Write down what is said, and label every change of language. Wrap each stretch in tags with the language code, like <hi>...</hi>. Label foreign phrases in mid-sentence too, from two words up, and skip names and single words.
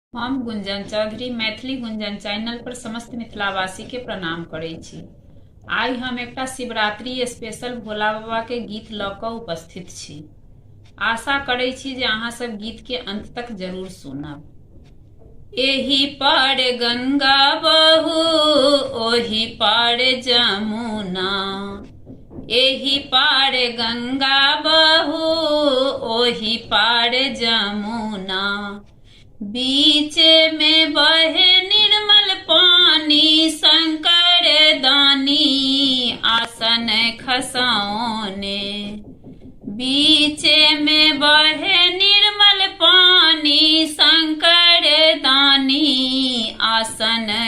<mai>हम गुंजन चौधरी मैथिली गुंजन चैनल पर समस्त मिथिलावासी के प्रणाम करै छी। आइ हम एकटा शिवरात्रि स्पेशल भोला बाबा के गीत लऽ कऽ उपस्थित छी। आशा करै छी जे अहाँ सब गीत के अंत तक जरूर सुनब। एही पार गंगा बहू ओही पार जमुना, एही पार गंगा बहू ओही पार जमुना, बीच में बहे निर्मल पानी शंकर दानी आसन खसौने, बीच में बहे निर्मल पानी शंकर दानी आसन</mai>